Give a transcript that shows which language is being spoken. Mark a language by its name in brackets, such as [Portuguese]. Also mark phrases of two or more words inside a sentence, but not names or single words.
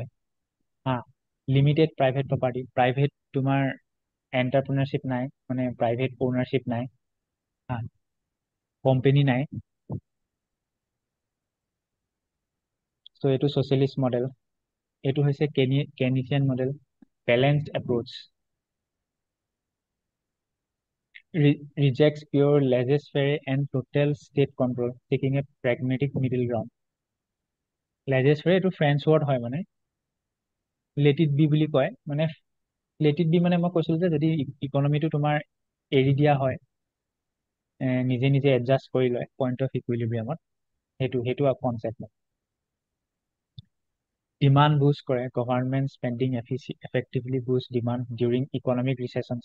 [English] limited private property, [Assamese] প্ৰাইভেট তোমাৰ এণ্টাৰপ্ৰিনাৰশ্বিপ নাই, মানে [English] private ownership [Assamese] নাই, কোম্পেনী নাই। চ' এইটো [English] socialist model. [Assamese] এইটো হৈছে [English] Keynesian model, balanced approach, rejects pure laissez-faire and total state control, taking a pragmatic middle ground. [Assamese] laissez-faire এইটো [English] French word [Assamese] হয়, মানে [English] let it be [Assamese] বুলি কয়। মানে [English] let it be [Assamese] মানে মই কৈছিলো যে যদি ইকনমিটো তোমাৰ এৰি দিয়া হয়, নিজে নিজে এডজাষ্ট কৰি লয় [English] point of equilibrium, [Assamese] সেইটো কনচেপ্ট। [English] demand boost [Assamese] কৰে, [English] government spending effectively boost demand during economic recession.